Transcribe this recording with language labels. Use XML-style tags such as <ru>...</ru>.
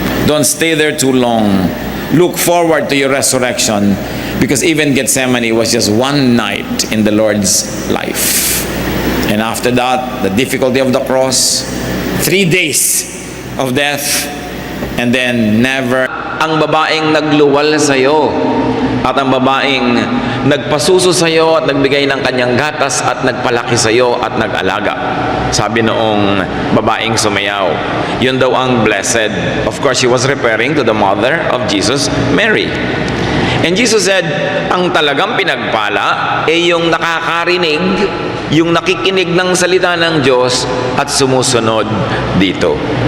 <en>Don't stay there too long. Look forward to your resurrection, because even Gethsemane was just one night in the Lord's life. And after that, the difficulty of the cross, 3 days of death, and then never.</en> <tl>Ang babaeng nagluwal sa iyo at ang babaeng nagpasuso sa iyo at nagbigay ng kanyang gatas at nagpalaki sa iyo at nag-alaga. Sabi noong babaeng sumayaw, yun daw ang blessed.</tl> <en>Of course, she was referring to the mother of Jesus, Mary. And Jesus said,</en> <tl>ang talagang pinagpala ay yung nakakarinig, yung nakikinig ng salita ng Diyos at sumusunod dito.</tl>